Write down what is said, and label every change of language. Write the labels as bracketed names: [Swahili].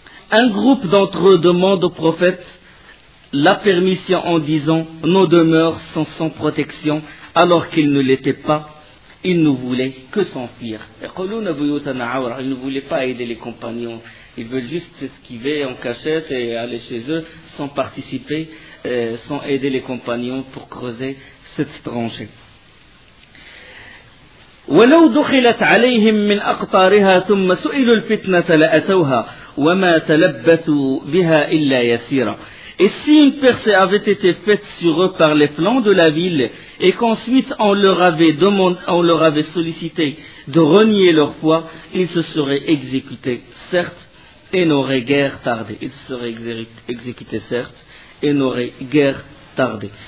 [French] Un groupe d'entre eux demande au prophète la permission en disant nos demeures sont sans protection, alors qu'ils ne l'étaient pas. Ils ne voulaient que s'enfuir. Ils ne voulaient pas aider les compagnons. Ils veulent juste s'esquiver en cachette et aller chez eux sans participer, sans aider les compagnons pour creuser cette tranchée. [Arabic] ولو دخلت عليهم من أقطارها ثم سئلوا الفتنة لأتوها وما تلبثوا بها إلا يسيرا. [French] Et si une percée avait été faite sur eux par les flancs de la ville et qu'ensuite on leur avait sollicité de renier leur foi, ils se seraient exécutés, certes, et n'auraient guère tardé. Ils se seraient exécutés, certes, et n'auraient guère tardé.